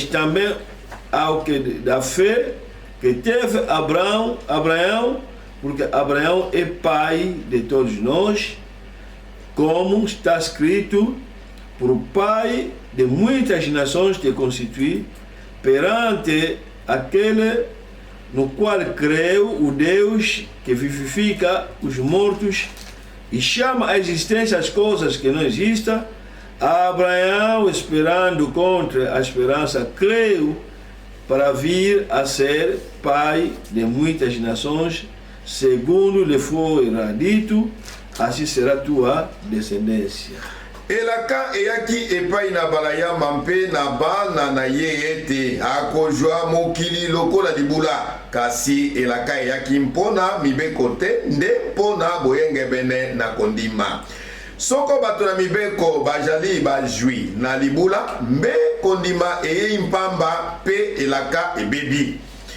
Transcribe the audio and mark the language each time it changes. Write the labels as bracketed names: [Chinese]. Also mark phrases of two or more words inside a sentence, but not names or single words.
[Portuguese] também ao que da fé que teve Abraão, porque Abraão é pai de todos nós, como está escrito: por pai de muitas nações te constituí, perante aquele no qual creu, o Deus que vivifica os mortos e chama à existência as coisas que não existem. Abraão, esperando contra a esperança, creu para vir a ser pai de muitas nações, segundo lhe foi dito: assim será tua descendência. [Lingala] Elaka eyaki epai na balayama mpe na bana na ye ete akozwa mokili lokola libula, kasi elaka eyaki mpona mibeko te, nde mpona boyengebene na kondima. Soko bato na mibeko bajali bajwi na libula, mbe kondima eyei mpamba pe elaka ebebi.